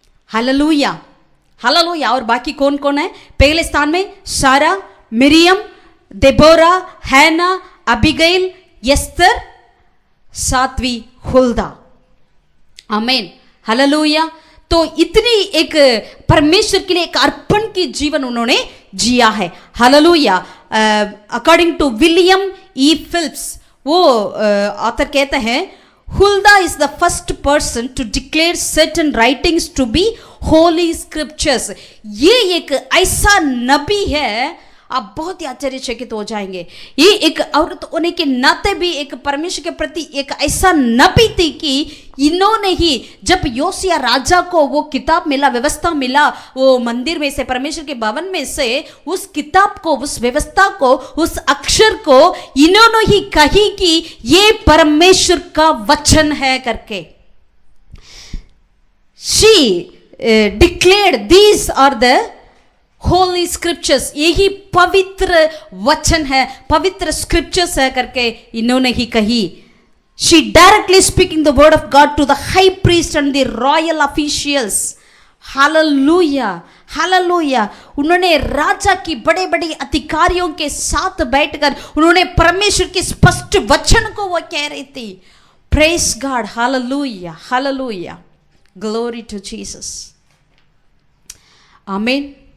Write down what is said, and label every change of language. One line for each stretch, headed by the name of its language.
Hindi: Hallelujah, hallelujah. और बाकी कौन कौन है? पहले स्थान में सारा, मिरियम, देबोरा, हैना, अबिगैल, यस्तर, 7वीं हुल्दा। आमीन, हालेलुया। तो इतनी एक परमेश्वर के लिए एक अर्पण की जीवन उन्होंने जिया है। Hallelujah.
English: according to William E Phillips,
Hindi: वो ऑथर कहते हैं
English: Hulda is the first person to declare certain writings to be holy scriptures.
Hindi: ये एक ऐसा नबी है, आप बहुत ही आश्चर्यचकित हो जाएंगे। ये एक औरत होने के नाते भी एक परमेश्वर के प्रति एक ऐसा नबी थी कि इन्होंने ही जब योसिया राजा को वो किताब मिला, व्यवस्था मिला, वो मंदिर में से, परमेश्वर के भवन में से उस किताब को, उस व्यवस्था को, उस अक्षर को इन्होंने ही कही कि ये परमेश्वर का वचन है करके।
English: She declared these are the holy scriptures,
Hindi: यही पवित्र वचन है, पवित्र स्क्रिप्चर्स है करके इन्होंने ही कही।
English: She directly speaking the word of God to the high priest and the royal officials.
Hindi: Hallelujah, hallelujah. उन्होंने राजा की बड़े बड़े अधिकारियों के साथ बैठकर उन्होंने परमेश्वर के स्पष्ट वचन को वो कह रही थी।
English: Praise God, hallelujah, hallelujah, glory to Jesus, amen.